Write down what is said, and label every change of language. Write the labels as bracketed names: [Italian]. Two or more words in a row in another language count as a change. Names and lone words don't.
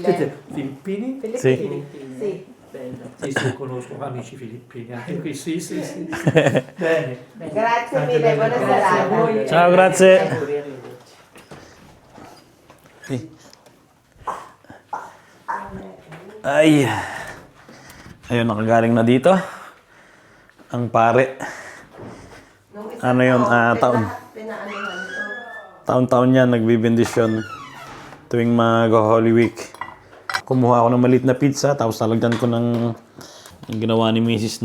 [Italian] Siete filippini? Sì. Sì. Sì, sì, conosco amici filippini, anche qui, sì. Bene. Grazie mille, buona serata. Ciao, grazie. Sì. Ay. [Filipino] Ayun, nakagaling na dito. Ang pare. Nung isa Ano yun, taon. Pinaanuhan ito. Taon-taon yan, nagbibendisyon tuwing mag-Holy Week. Kumuha ako ng maliit na pizza, tapos talagyan ko ng yung ginawa ni Mrs.